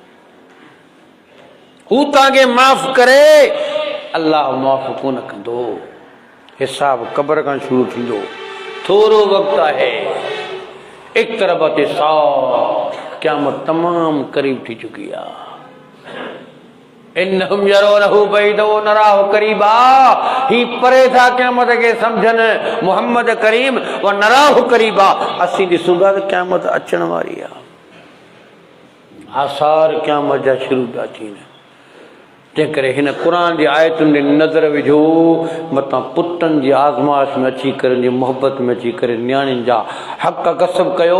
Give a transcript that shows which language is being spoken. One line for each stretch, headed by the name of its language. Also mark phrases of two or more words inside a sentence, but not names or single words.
Sindhi: हू तव्हांखे माफ़ करे, अल्लाह माफ़ कोन कंदो। हिसाब क़ब्र खां शुरू थींदो, थोरो वक़्तु आहे।
Arabic: اقتربت الساعة,
Sindhi: क़यामत तमामु क़रीब थी चुकी आहे।
Arabic: إنهم يرونه بعيدا ونراه قريبا,
Sindhi: ही परे था क़यामत खे सम्झनि।
Arabic: محمد كريم ونراه قريبا,
Sindhi: असीं ॾिसूं था त क़यामत अचण वारी आहे। आसार क़यामत जा शुरू था थियनि। तंहिं करे हिन क़ुर जी आयतुनि ॾे नज़र विझो, मतां पुटनि जी आज़माइश में अची करे, जी मोहबत में अची करे न्याणियुनि जा हक़ गसब कयो।